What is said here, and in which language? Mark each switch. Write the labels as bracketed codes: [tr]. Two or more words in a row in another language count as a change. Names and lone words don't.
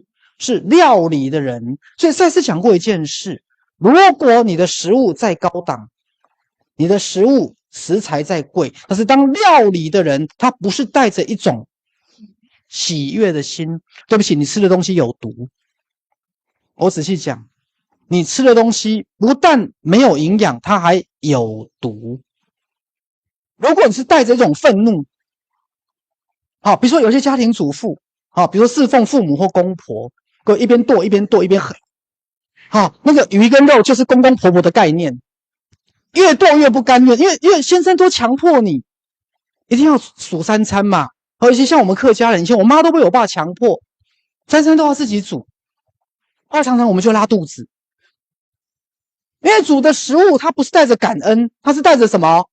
[zh] 是料理的人，所以赛斯講過一件事，如果你的食物再高檔，你的食物食材再貴，但是當料理的人，他不是帶着一種喜悅的心，對不起，你吃的東西有毒。我仔細講，你吃的東西不但沒有營養，它還有毒。如果你是帶着一種憤怒，好，比如說有些家庭主婦，好，比如說侍奉父母或公婆，各位一邊剁一邊剁一邊狠，好，那個魚跟肉就是公公婆婆的概念，越剁越不甘願，因為先生都強迫你一定要煮3餐嘛，而且像我們客家人，以前我媽都被我爸強迫3餐都要自己煮，後來常常我們就拉肚子，因為煮的食物它不是帶着感恩，它是帶着什麼？